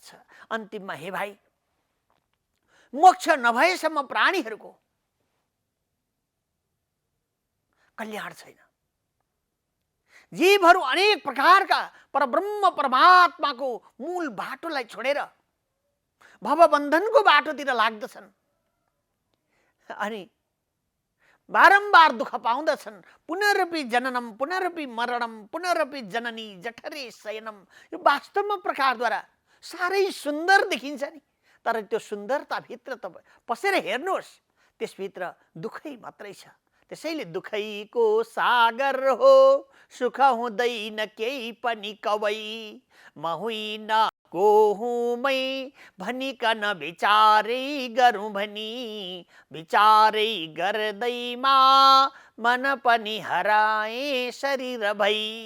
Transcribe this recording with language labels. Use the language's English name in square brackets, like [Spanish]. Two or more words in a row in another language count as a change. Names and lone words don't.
[Nepali] अन्तिममा हे भाइ, मोक्ष नभएसम्म प्राणीहरूको कल्याण छैन। जीवहरू अनेक प्रकारका परब्रह्म परमात्माको मूल बाटोलाई छोडेर भवबन्धनको बाटोतिर लाग्दछन् अनि बारम्बार दुःख पाउँदछन्। [Sanskrit] पुनरपि जननम पुनरपि मरणम पुनरपि जननी जठरे शयनम। [Nepali] यो वास्तवमा प्रकारद्वारा साह्रै सुन्दर देखिन्छ नि, तर त्यो सुन्दरताभित्र तपाईँ पसेर हेर्नुहोस्, त्यसभित्र दुःखै मात्रै छ। त्यसैले दुःखैको सागर हो, सुख हुँदैन केही पनि कवै, म होइन को हुँ मै भनिकन विचारै गरौँ भनी, विचारै गर्दैमा मन पनि हराए शरीर भई।